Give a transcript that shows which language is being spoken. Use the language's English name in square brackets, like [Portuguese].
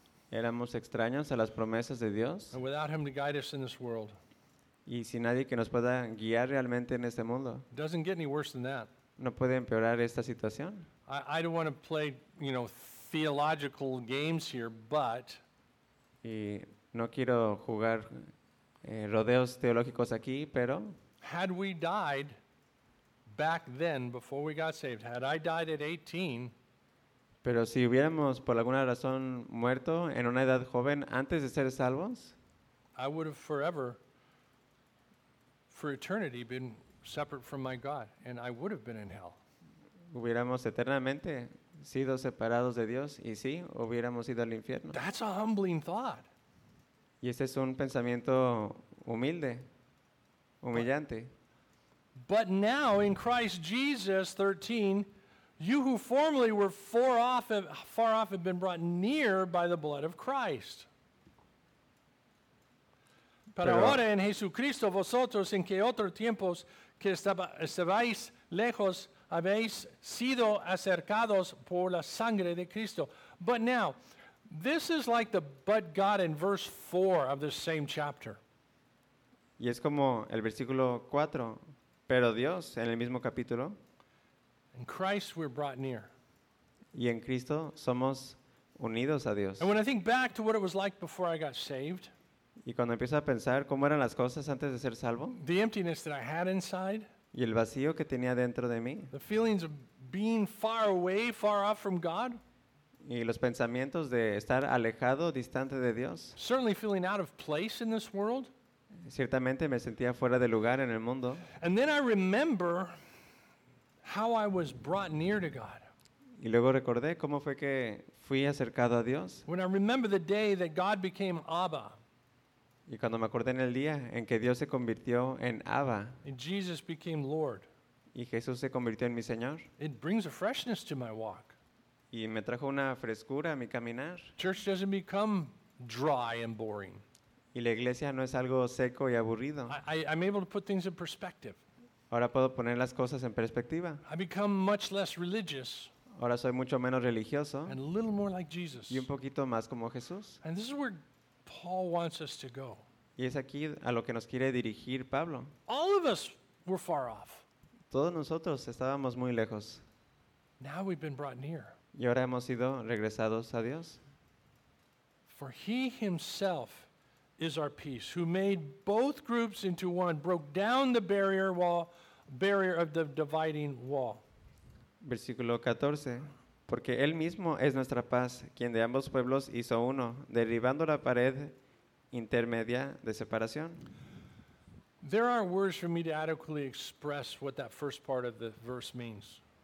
[Spanish] Éramos extraños a las promesas de Dios. [English] And without him to guide us in this world. [Spanish] Y sin nadie que nos pueda guiar realmente en este mundo. [English] Doesn't get any worse than that. [Spanish] No puede empeorar esta situación. [English] I don't want to play, you know, theological games here, but. [Spanish] Y no quiero jugar rodeos teológicos aquí, pero. [English] Had we died back then, before we got saved, had I died at 18. [Spanish] Pero si hubiéramos por alguna razón muerto en una edad joven antes de ser salvos, [English] I would have forever, for eternity, been separate from my God, and I would have been in hell. [Spanish] Hubiéramos eternamente sido separados de Dios, y sí, hubiéramos ido al infierno. [English] That's a humbling thought. [Spanish] Y este es un pensamiento humilde, humillante. [English] But now in Christ Jesus, 13. You who formerly were far off have been brought near by the blood of Christ. [Spanish] Pero ahora en Jesucristo vosotros en que otro tiempo que estabais lejos habéis sido acercados por la sangre de Cristo. [English] But now, this is like the but God in verse 4 of this same chapter. [Spanish] Y es como el versículo 4, pero Dios en el mismo capítulo. [English] In Christ, we're brought near. [Spanish] Y en Cristo somos unidos a Dios. [English] And when I think back to what it was like before I got saved, [Spanish] y cuando empiezo a pensar cómo eran las cosas antes de ser salvo, [English] the emptiness that I had inside, [Spanish] y el vacío que tenía dentro de mí, [English] the feelings of being far away, far off from God, [Spanish] y los pensamientos de estar alejado, distante de Dios, [English] certainly feeling out of place in this world, [Spanish] ciertamente me sentía fuera de lugar en el mundo. [English] And then I remember how I was brought near to God. [Spanish] Y luego recordé cómo fue que fui acercado a Dios. [English] When I remember the day that God became Abba. [Spanish] Y cuando me acordé en el día en que Dios se convirtió en Abba. [English] And Jesus became Lord. [Spanish] Y Jesús se convirtió en mi Señor. [English] It brings a freshness to my walk. [Spanish] Y me trajo una frescura a mi caminar. [English] Church doesn't become dry and boring. [Spanish] Y la iglesia no es algo seco y aburrido. [English] I'm able to put things in perspective. [Spanish] Ahora puedo poner las cosas en perspectiva. [English] I become much less religious. [Spanish] Ahora soy mucho menos religioso. [English] And a little more like Jesus. [Spanish] Y un poquito más como Jesús. [English] And this is where Paul wants us to go. [Spanish] Y es aquí a lo que nos quiere dirigir Pablo. [English] All of us were far off. [Spanish] Todos nosotros estábamos muy lejos. [English] Now we've been brought near. [Spanish] Y ahora hemos sido regresados a Dios. [English] For he himself is our peace, who made both groups into one, broke down the barrier of the dividing wall. [Spanish] Versículo 14. Porque él mismo es nuestra paz, quien de ambos pueblos hizo uno, derribando la pared intermedia de separación. [English] There are words for me to adequately express what that first part of the verse means.